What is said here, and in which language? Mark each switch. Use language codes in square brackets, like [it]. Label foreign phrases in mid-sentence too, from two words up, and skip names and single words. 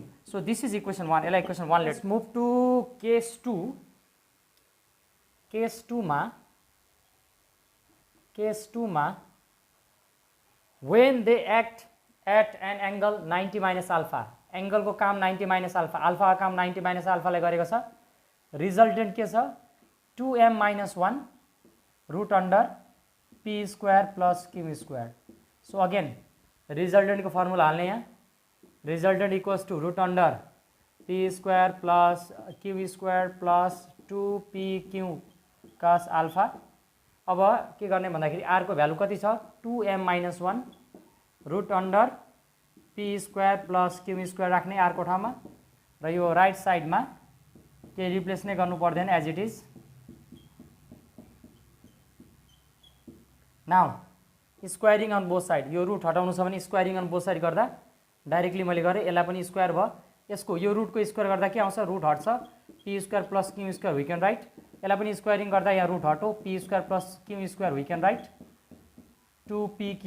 [en] so this is equation 1. यसलाई equation 1 let's move to case 2. केस 2 मा when they act at an angle 90 minus alpha, [ne] एंगल को काम [en] 90 minus alpha, [ne] अल्फा का काम 90 माइनस अल्फाले गरेको छ। रिजल्टेन्ट के छ [en] 2m - 1 root under p square plus q square. so again [ne] रिजल्टेन्ट को फर्मुला हाल्ने यहाँ [en] resultant equals to root under p square plus q square plus 2pq cos alpha. [ne] अब के गर्ने भन्दाखेरि r को भ्यालु कति छ [en] 2m - 1 root under p square plus q square [ne] राख्ने r को ठाउँमा र यो राइट साइडमा के रिप्लेस नै गर्नु पर्दैन [en] as it is. now squaring on both side, [ne] यो रुट हटाउनु छ भने [en] squaring on both side [ne] गर्दा डाइरेक्टली मैले गरेँ यसलाई पनि स्क्वायर भयो। यसको यो रुटको स्क्वायर गर्दा के आउँछ रुट हट्छ [en] p square plus q square we can write. [ne] यसलाई पनि स्क्वायरिङ गर्दा यहाँ रुट हटो [en] p square plus q square we can write 2pq.